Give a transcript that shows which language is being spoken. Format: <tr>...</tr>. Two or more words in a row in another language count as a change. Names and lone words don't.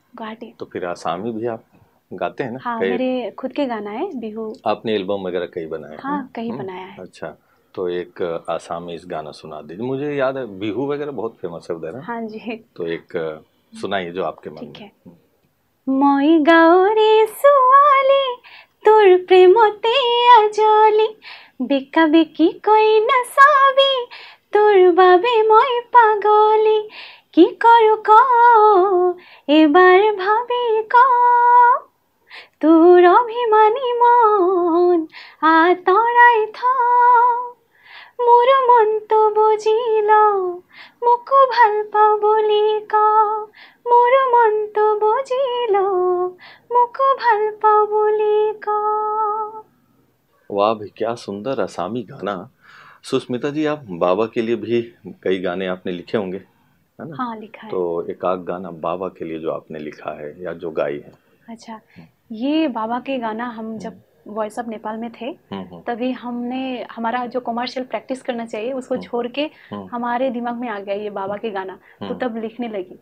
<hi>गुवाहाटी। तो फिर आसामी भी आप गाते हैं ना? हाँ, मेरे खुद के गाना है, बिहू। आपने एल्बम वगैरह कई बनाए हैं? हाँ, कई बनाया है। अच्छा, तो एक आसामीज गाना सुना दीजिए। मुझे याद है बिहू वगैरह बहुत फेमस है उधर। हाँ जी, तो एक सुनाइए जो आपके मन में।</hi> <as>মই গাঁৱৰে ছোৱালী তোৰ প্ৰেমতে আজলি, বেকা বেকি কৈ নাচাবি তোৰ বাবে মই পাগলি। কি কৰো ক এবাৰ ভাবি ক, তোৰ অভিমানী মন আঁতৰাই থ। মোৰ মনটো বুজিল মোকো ভাল পাওঁ বুলি ক, মোৰ মনটো বুজিল মোকো ভাল পাওঁ বুলি ক।</as> <hi>वाह भी, क्या सुंदर आसामी गाना। सुष्मिता जी, आप बाबा के लिए भी कई गाने आपने लिखे होंगे, है ना? हाँ, लिखा है। तो एक आध गाना बाबा के लिए जो आपने लिखा है या जो गाई है। अच्छा, ये बाबा के गाना हम जब वॉइस ऑफ नेपाल में थे, तभी हमने हमारा जो</hi> <en>commercial practice</en> <hi>करना चाहिए उसको छोड़ के हमारे दिमाग में आ गया ये बाबा के गाना, तो तब लिखने लगी।</hi>